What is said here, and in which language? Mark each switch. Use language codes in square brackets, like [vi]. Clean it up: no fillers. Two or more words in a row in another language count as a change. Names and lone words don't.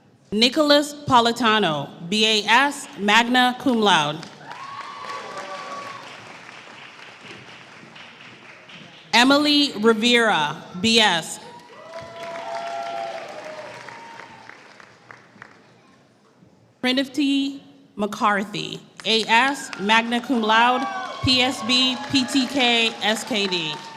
[en] Nicholas Politano, BAS, [la] magna cum laude. [en] Emily Rivera, BS. Trinity McCarthy, AS, [la] magna cum laude, [en] PSB, PTK, SKD.